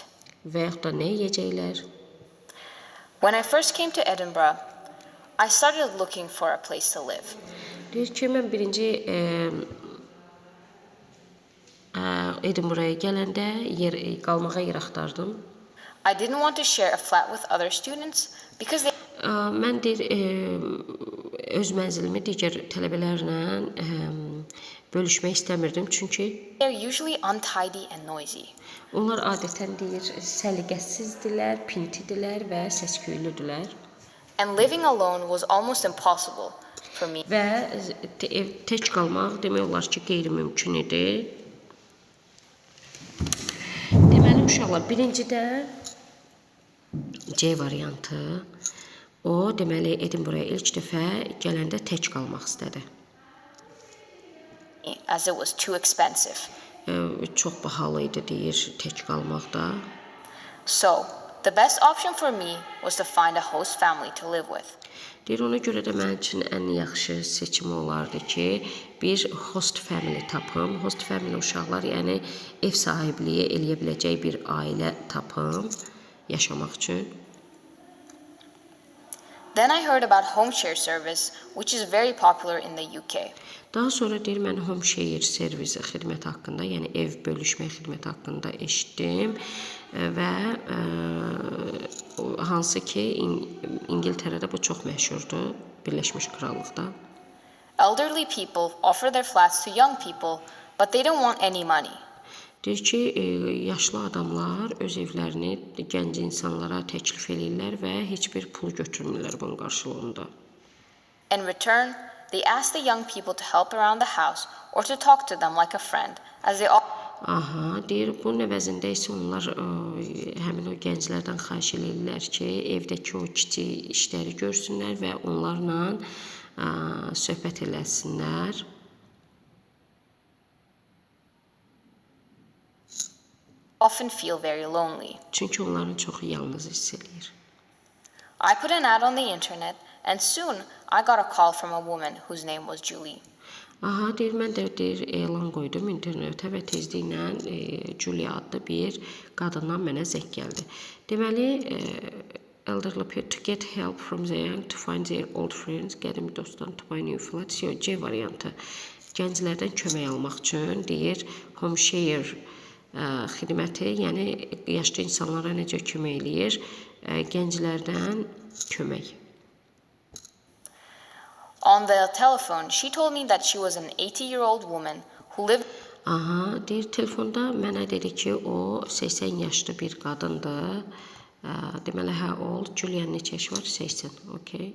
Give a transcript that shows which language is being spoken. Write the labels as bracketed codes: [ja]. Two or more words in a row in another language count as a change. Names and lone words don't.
[az] və yaxud da nə yeyəcəklər. [en] When I first came to Edinburgh, I started looking for a place to live. [az] Deyir ki, mən birinci Edinburgh'a gələndə qalmağa yer axtardım. [en] I didn't want to share a flat with other students because they [az] Mən deyir, öz mənzilimi digər tələbələrlə bölüşmək istəmirdim, çünki [en] are usually untidy and noisy. [az] onlar adətən deyir, səliqəsizdirlər, pintidirlər və səsküylüdürlər. [en] And living alone was almost impossible for me. [az] Və tək qalmaq demək olar ki, qeyri-mümkün idi. Deməli, uşaqlar, birincidə C variantı, o, deməli, Edinburgh'a ilk dəfə gələndə tək qalmaq istədi. [en] As it was too expensive. [az] Çox bahalı idi, deyir, tək qalmaqda. [en] So, the best option for me was to find a host family to live with. [az] Deyir, ona görə də mənim üçün ən yaxşı seçim olardı ki, bir [en] host family [az] tapım. [en] Host family [az] uşaqlar, yəni ev sahibliyi eləyə biləcək bir ailə tapım yaşamaq üçün. [en] Then I heard about home share service, which is very popular in the UK. [az] Daha sonra deyir, mən [en] home share [az] servisi xidməti haqqında, yəni ev bölüşmək xidməti haqqında eşitdim və hansı ki, İngiltərədə bu çox məşhurdur, Birləşmiş Krallıqda. [en] Elderly people offer their flats to young people, but they don't want any money. [az] Deyir ki, yaşlı adamlar öz evlərini gənc insanlara təklif edirlər və heç bir pul götürmürlər bunun qarşılığında. [en] In return, they ask the young people to help around the house or to talk to them like a friend, as they all [az] deyir, bunun əvəzində isə onlar həmin o gənclərdən xahiş edirlər ki, evdəki o kiçik işləri görsünlər və onlarla söhbət eləsinlər. [en] often feel very lonely. [az] Çünki onların çoxu yalnız hiss edir. [en] I put an ad on the internet, and soon I got a call from a woman whose name was Julie. [az] Deyir, mən də deyir, elan qoydum internetə və tezliklə Julia adlı bir qadından mənə zəng gəldi. Deməli, [en] elderly people to get help from the young to find their old friends. [az] Qədimi dostdan [en] to buy new flats. [az] Yox, C variantı. Gənclərdən kömək almaq üçün deyir [en] home share [az] xidməti, yəni yaşlı insanlara necə kömək eləyir? Gənclərdən kömək. [en] On the telephone, she told me that she was an 80-year-old woman who lived [az] Aha, deyir telefonda mənə dedi ki, o 80 yaşlı bir qadındır. Deməli, [en] how old? [az] Julian neçə yaşı var? 80, okay.